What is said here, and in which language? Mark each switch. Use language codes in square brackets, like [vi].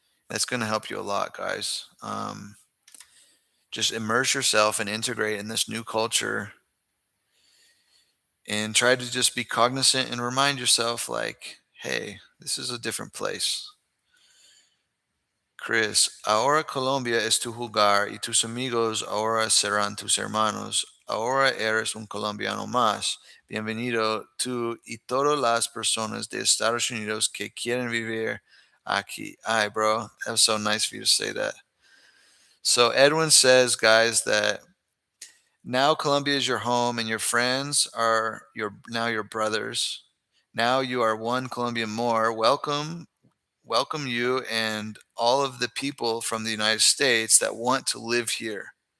[en] That's going to help you a lot, guys. Just immerse yourself and integrate in this new culture and try to just be cognizant and remind yourself, like, hey, this is a different place. [es] Chris, ahora Colombia es tu hogar y tus amigos ahora serán tus hermanos. Ahora eres un colombiano más. Bienvenido tú y todas las personas de Estados Unidos que quieren vivir aquí. [en] Ay, bro, that was so nice for you to say that. So Edwin says, guys, that now Colombia is your home and your friends are your brothers. Now you are one Colombian more. Welcome you and all of the people from the United States that want to live here.